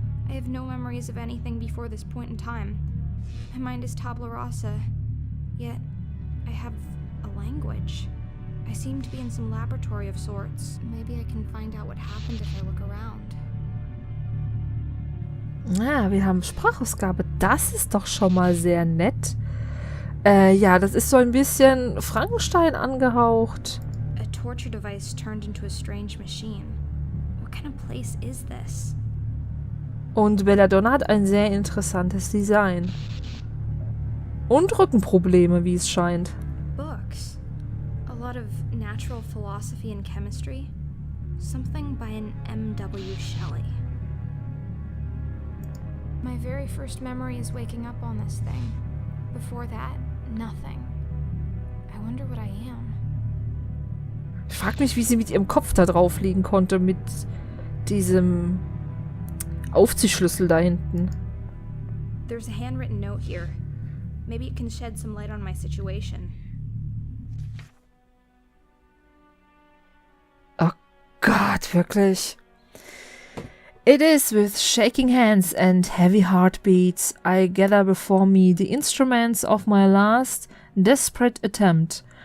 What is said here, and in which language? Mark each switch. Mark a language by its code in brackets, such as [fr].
[en] I have no memories of anything before this point in time. My mind is tabula rasa, yet I have a language. I seem to be in some laboratory of sorts. Maybe I can find out what happened if I look around. [de] Ja, wir haben Sprachausgabe. Das ist doch schon mal sehr nett. Ja, das ist so ein bisschen Frankenstein angehaucht. [en] A torture device turned into a strange machine. What kind of place is this? [de] Und Belladonna hat ein sehr interessantes Design. Und Rückenprobleme, wie es scheint. [en] Books. A lot of natural philosophy and chemistry. Something by an M.W. Shelley. My very first memory is waking up on this thing. Before that, nothing. I wonder what I am. [de] Ich frage mich, wie sie mit ihrem Kopf da drauf liegen konnte, mit diesem Aufziehschlüssel da hinten. [en] There's a handwritten note here. Maybe it can shed some light on my situation. [de] Oh Gott, wirklich. [en] It is with shaking hands and heavy heartbeats I gather before me the instruments of my last desperate attempt.